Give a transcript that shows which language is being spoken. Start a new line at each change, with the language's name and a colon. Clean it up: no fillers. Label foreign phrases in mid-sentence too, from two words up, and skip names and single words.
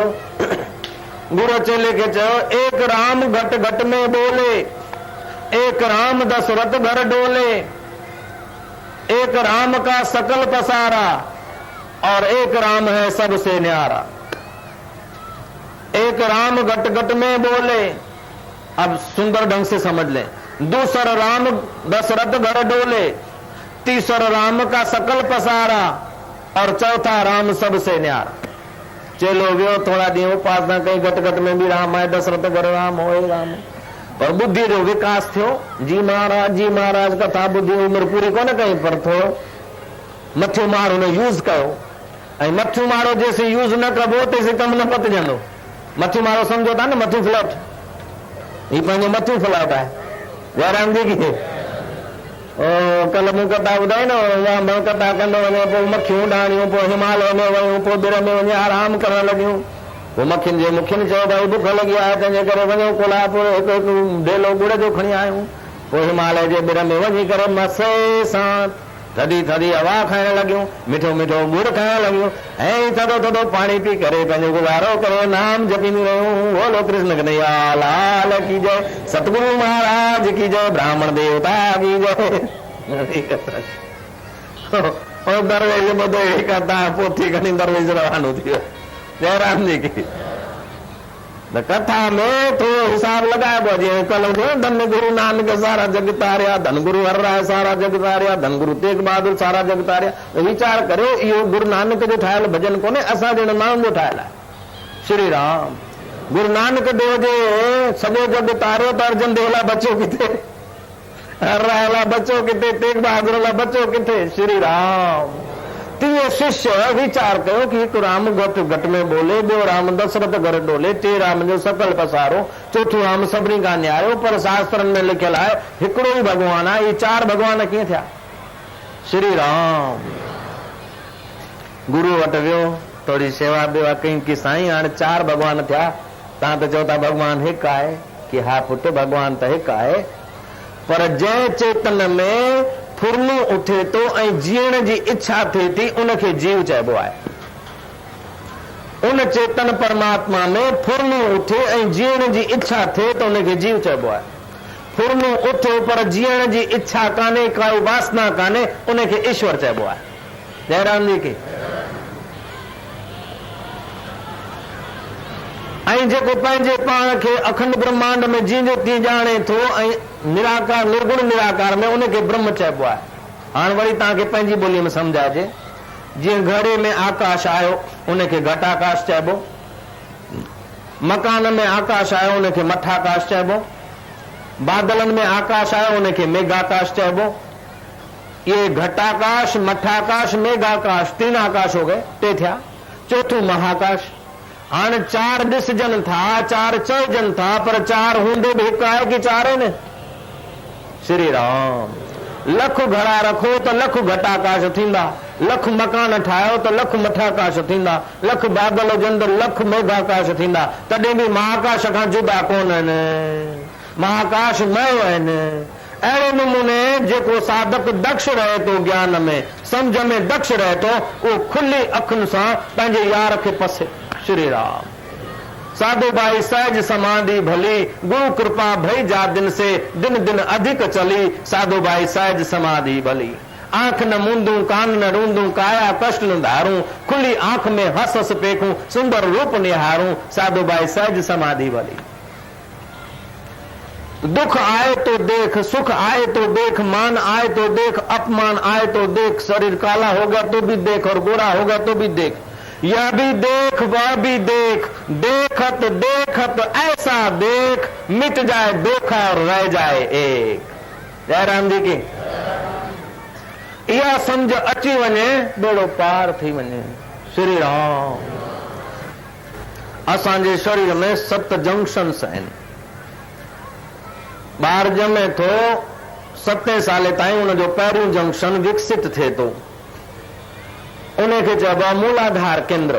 Sindhi: गुरु चेले खे चयो,
Hindi: एक राम घट घट में बोले, एक राम दशरथ घर डोले, एक राम का सकल पसारा और एक राम है सबसे न्यारा। एक राम घट घट में बोले, अब सुंदर ढंग से समझ लें। दूसरा राम दशरथ घर डोले, तीसरा राम का सकल पसारा और चौथा राम सबसे न्यारा।
Sindhi: चलो वियो, थोड़ा ॾींहं उपासना कई, घट घट में भी राम आहे, दशरथ घर राम होए राम। पर बुद्धि जो विकास थियो। जी महाराज कथा बुद्धि उम्र पूरी कोन कई, पर थोरो मथियो मार हुन यूज़ कयो। ऐं मथियो मारो जेसीं यूज़ न कबो तेसीं कमु न पतिजंदो। मथियो मारो सम्झो था न, मथियो फ्लैट, हीउ पंहिंजो मथियो फ्लैट आहे। जयराम जी की कल मूं कथा ॿुधाई न, कथा कंदो वञे, पोइ मखियूं डाणियूं, पोइ हिमालय में वयूं, पोइ बिर में वञी आराम करण लॻियूं। पोइ मखियुनि जे मुखियुनि चयो भाई बुख लॻी आहे, तंहिंजे करे वञूं कोल्हापुर, हिकु हिकु ढेलो गुड़ जो खणी आयूं। पोइ हिमालय जे बिर में वञी करे मसे सां थधी थधी हवा खाइण लॻियूं, मिठो मिठो गुड़ खाइण लॻियूं, ऐं थधो थधो पाणी पी करे पंहिंजो गुज़ारो करे नाम जपींदियूं रहियूं।
Hindi: बोलो कृष्ण कन्हैया लाल की जय, सतगुरु महाराज की जय, ब्राह्मण देवता की जय।
Sindhi: दरवेश ॿुधो अहिड़ी कथा, पोथी खणी दरवेश रवानो थी वियो।
Hindi: जयराम जी की।
Sindhi: कथा में थोरो हिसाब लगाइबो। जीअं कल
Punjabi: ਧੰਨ ਗੁਰੂ ਨਾਨਕ ਸਾਰਾ ਜਗ ਤਾਰਿਆ, ਧੰਨ ਗੁਰੂ ਹਰ ਰਾਇ ਸਾਰਾ ਜਗ ਤਾਰਿਆ, ਧੰਨ ਗੁਰੂ ਤੇਗ ਬਹਾਦਰ ਸਾਰਾ ਜਗ ਤਾਰਿਆ।
Sindhi: वीचार करियो, इहो गुरु नानक जो ठाहियल भजन कोन्हे, असां जहिड़े माण्हुनि जो ठाहियल आहे। श्री राम। गुरु नानक देव जे सॼो जग तारियो त अर्जन देव लाइ बचो किथे, हर राय लाइ बचो किथे, तेग बहादुर लाइ बचो किथे। श्री राम। तीअं शिष्य वीचार कयो कि हिकु राम घट घट में बोले, ॿियो राम दशरथ घर डोले, टे राम जो सकल पसारो, चौथो राम सभिनी खां न्यारो। पर शास्त्रनि में लिखियल आहे हिकिड़ो ई भॻवान आहे। इहे चार भॻवान कीअं थिया? श्री राम। गुरु वटि वियो, थोरी शेवा बेवा कई कि साईं हाणे चार भॻवान थिया, तव्हां त चओ था भॻवान हिकु आहे। कि हा पुटु, भॻवान त हिकु आहे, पर जंहिं चेतन में फुरनो उथे थो ऐं जीअण जी इच्छा थिए थी उनखे जीव चइबो आहे। उन चेतन परमात्मा में फुरनो उथे ऐं जीअण जी इच्छा थिए त उनखे जीव चइबो आहे। फुरनो उथियो पर जीअण जी इच्छा कान्हे, काई वासना कान्हे, उनखे ईश्वर चइबो आहे। जयराम जी की। ऐं जेको पंहिंजे पाण खे अखंड ब्रह्मांड में जींदो तीअं ॼाणे थो ऐं निराकार निर्गुण निराकार में उनखे ब्रह्म चइबो आहे। हाणे वरी तव्हांखे पंहिंजी ॿोलीअ में सम्झाइजे। जीअं घड़े में आकाश आयो उनखे घटाकाश चइबो, मकान में आकाश आयो उनखे मठाकाश चइबो, बादलनि में आकाश आयो उनखे मेघाकाश चइबो।
Hindi: ये घटाकाश, मठाकाश, मेघाकाश, 3 आकाश हो गए,
Sindhi: टे थिया। चौथों महाकाश। हाणे 4 ॾिसजनि था, 4 चइजनि था, पर 4 हूंदो बि हिकु आहे कि 4 आहिनि? श्री राम। लख घड़ा रखो त लख घटाकाश थींदा, लख मकान ठाहियो त लख मठाकाश थींदा, लख बादल हुजनि त लख मेघाकाश थींदा, तॾहिं बि महाकाश खां जुदा कोन आहिनि। महाकाश मयो आहिनि। अहिड़े नमूने जेको साधक दक्ष रहे थो ज्ञान में, सम्झ में दक्ष रहे थो, उहो खुली अखियुनि सां पंहिंजे यार खे पसे। श्री राम।
Hindi: साधु भाई सहज समाधि भली, गुरु कृपा भई जा दिन से, दिन दिन अधिक चली, साधु भाई सहज समाधि भली। आंख न मूंदूं, कान न रूंदूं, काया कष्ट न धारूं, खुली आंख में हस हस पेखूं, सुंदर रूप निहारूं, साधु भाई सहज समाधि भली। दुख आए तो देख, सुख आए तो देख, मान आए तो देख, अपमान आए तो देख, शरीर काला होगा तो भी देख और गोरा होगा तो भी देख, यह भी देख वह भी देख, देखत देखत ऐसा देख, मिट जाए धोखा और रह जाए एक। जयराम जी की। यह समझ
Sindhi: अची वञे बेड़ो पार थी वञे। श्री राम। असांजे शरीर में 7 जंक्शन्स आहिनि। ॿार ॼमे थो 7 साले ताईं उनजो पहिरियों जंक्शन विकसित थिए थो, उनखे चइबो आहे मूलाधार केंद्र।